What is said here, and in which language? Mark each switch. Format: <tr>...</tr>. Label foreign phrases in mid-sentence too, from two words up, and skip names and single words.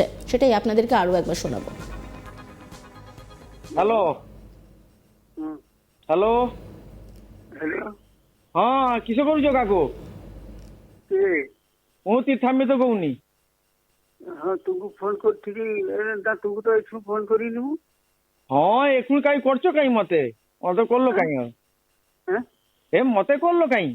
<bn>সেটাই আপনাদেরকে আরো একবার শোনাবো।</bn> <en>hello hello হ্যালো,</en> <or>ହଁ କିସ କରୁଛ କାକୁ? କିଏ? ମୁଁ ତୀର୍ଥାମ୍ବିତ କହୁନି। ହଁ ତୁମକୁ ଫୋନ କରିଥିଲି, ତୁମକୁ ତ ଏଠୁ ଫୋନ କରିନି ମୁଁ। ହଁ ଏଠୁ କାଇଁ କରୁଛ କାଇଁ ମତେ ମତେ କଲ କାଇଁ হ্যাঁ? ଏ ମତେ କଲ କାଇଁ?</or>